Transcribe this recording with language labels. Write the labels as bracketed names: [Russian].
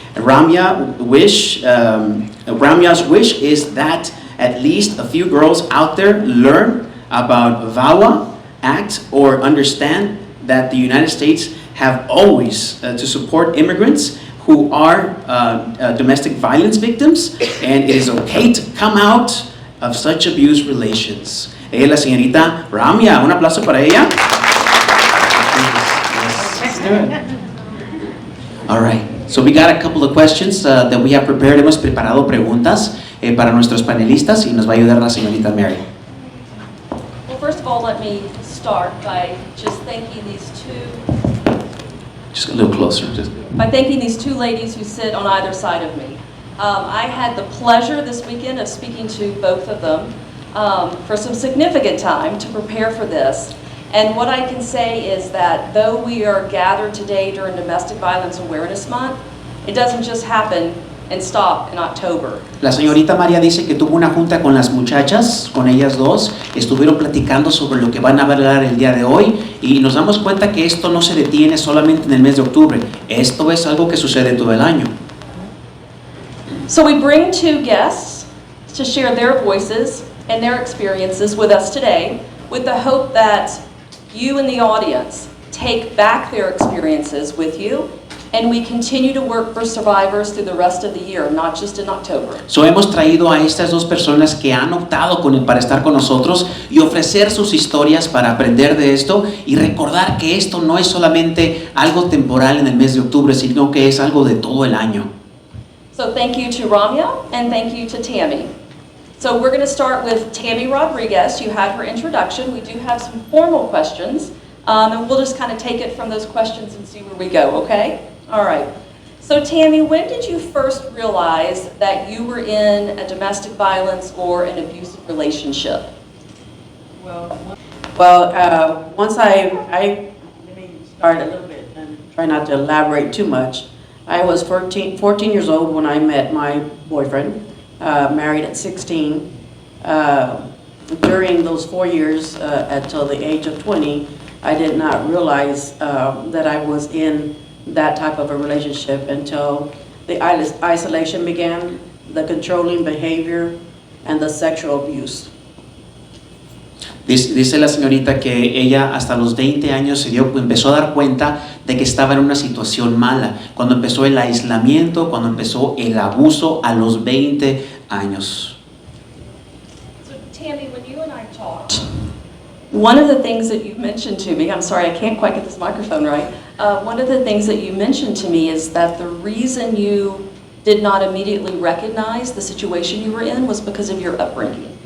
[English] Ramya's wish is that at least a few girls out there learn about VAWA Act or understand that the United States have always to support immigrants who are domestic violence victims, and it is okay to come out of such abuse relations. [Spanish] Ella es la señorita Ramya. Un aplauso para ella. [English] All right, so we got a couple of questions that we have prepared. [Spanish] Hemos preparado preguntas para nuestros panelistas y nos va a ayudar la señorita Mary. [English] Well, first of all, let me start by just thanking these Just a little closer. thanking these two ladies who sit on either side of me. I had the pleasure this weekend of speaking to both of them for some significant time to prepare for this. And what I can say is that though we are gathered today during Domestic Violence Awareness Month, it doesn't just happen and stop in October. [Spanish] La señorita María dice que tuvo una junta con las muchachas, con ellas dos, estuvieron platicando sobre lo que van a hablar el día de hoy y nos damos cuenta que esto no se detiene solamente en el mes de octubre, esto es algo que sucede todo el año. [English] So we bring two guests to share their voices and their experiences with us today with the hope that you in the audience take back their experiences with you, and we continue to work for survivors through the rest of the year, not just in October. [Spanish] So hemos traído a estas dos personas que han optado para estar con nosotros y ofrecer sus historias para aprender de esto y recordar que esto no es solamente algo temporal en el mes de octubre, sino que es algo de todo el año. [English] So thank you to Ramya and thank you to Tammy. So we're going to start with Tammy Rodriguez. You had her introduction. We do have some formal questions, and we'll just kind of take it from those questions and see where we go, okay? All right. So Tammy, when did you first realize that you were in a domestic violence or an abusive relationship? Once let me start a little bit and try not to elaborate too much. I was 14 years old when I met my boyfriend. Married at 16. During those 4 years until the age of 20, I did not realize that I was in that type of a relationship until the isolation began, the controlling behavior, and the sexual abuse. [Spanish] Dice la señorita que ella hasta los 20 años empezó a dar cuenta de que estaba en una situación mala, cuando empezó el aislamiento, cuando empezó el abuso a los 20 años. [English] So Tammy, when you and I talked, one of the things that you mentioned to me, I'm sorry, I can't quite get this microphone right. One of the things that you mentioned to me is that the reason you did not immediately recognize the situation you were in was because of your upbringing.